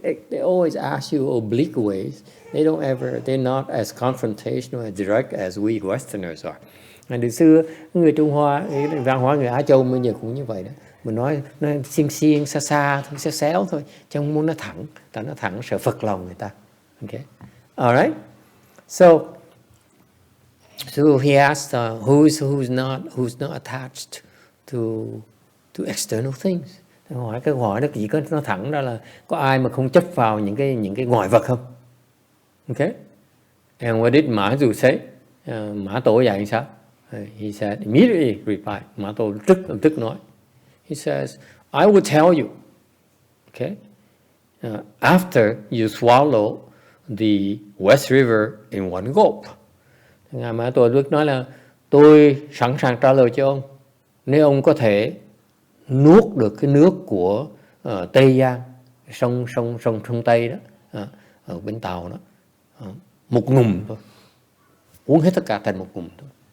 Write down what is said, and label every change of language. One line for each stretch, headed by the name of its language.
English: They always ask you oblique ways. They're not as confrontational and direct as we Westerners are.
Vietnamese: Từ xưa người Trung Hoa, văn hóa người Á Châu bây giờ cũng như vậy đó. Mình nói nó xiên xa xa thôi, xéo thôi, chứ không muốn nó thẳng. Tại nó thẳng sợ phật lòng người ta.
English: Okay, alright. So he asked, who's not attached to external things.
Vietnamese: Cái hỏi nó chỉ có nó thẳng ra là có ai mà không chấp vào những cái ngoại vật không?
English: Okay. And what did MaZu say?
Vietnamese: Mã Tổ dạy sao?
English: He said, immediately replied.
Vietnamese: Mã Tổ lập tức nói.
English: He says, I will tell you. Okay. After you swallow the West River in one gulp.
Vietnamese: Ngài Mã Tổ Đức nói là tôi sẵn sàng trả lời cho ông nếu ông có thể nuốt được cái nước của Tây Giang, sông Tây đó, ở bên Tàu đó, một ngụm thôi, uống hết tất cả thành một ngụm thôi.